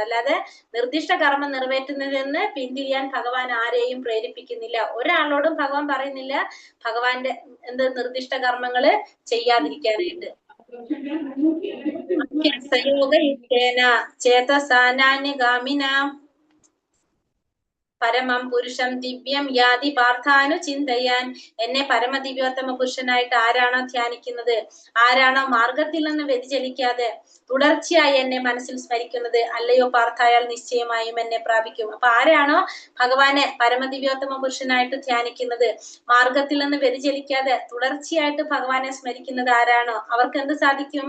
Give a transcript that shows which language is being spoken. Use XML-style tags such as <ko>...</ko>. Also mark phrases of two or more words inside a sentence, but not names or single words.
<ml>അല്ലാതെ നിർദ്ദിഷ്ട കർമ്മം നിറവേറ്റുന്നതെന്ന് പിന്തിരിയാൻ ഭഗവാൻ ആരെയും പ്രേരിപ്പിക്കുന്നില്ല. ഒരാളോടും ഭഗവാൻ പറയുന്നില്ല ഭഗവാന്റെ നിർദ്ദിഷ്ട കർമ്മങ്ങള് ചെയ്യാതിരിക്കാനായിട്ട്.</ml> <sa>ചേതസാനാന്യഗാമിന പരമം പുരുഷം ദിവ്യം യാതി പാർത്ഥാനു ചിന്തയാൻ.</sa> <ml>എന്നെ പരമദിവ്യോത്തമ പുരുഷനായിട്ട് ആരാണോ ധ്യാനിക്കുന്നത്, ആരാണോ മാർഗത്തിൽ നിന്ന് വ്യതിചലിക്കാതെ തുടർച്ചയായി എന്നെ മനസ്സിൽ സ്മരിക്കുന്നത്, അല്ലയോ പാർത്ഥായാൽ നിശ്ചയമായും എന്നെ പ്രാപിക്കും. അപ്പൊ ആരാണോ ഭഗവാനെ പരമദിവ്യോത്തമ പുരുഷനായിട്ട് ധ്യാനിക്കുന്നത്, മാർഗത്തിൽ നിന്ന് വ്യതിചലിക്കാതെ തുടർച്ചയായിട്ട് ഭഗവാനെ സ്മരിക്കുന്നത് ആരാണോ, അവർക്ക് എന്ത് സാധിക്കും?</ml>